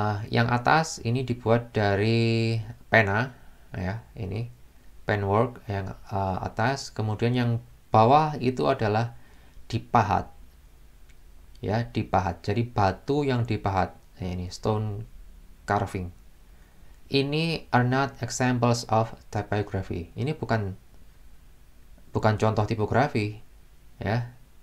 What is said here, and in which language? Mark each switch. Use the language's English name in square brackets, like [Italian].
[Indonesian] Yang atas ini dibuat dari pena ya, ini penwork yang atas. Kemudian yang bawah itu adalah dipahat ya, dipahat. Jadi batu yang dipahat ya, ini stone carving. Ini [English] are not examples of typography. [Indonesian] Ini bukan contoh tipografi ya.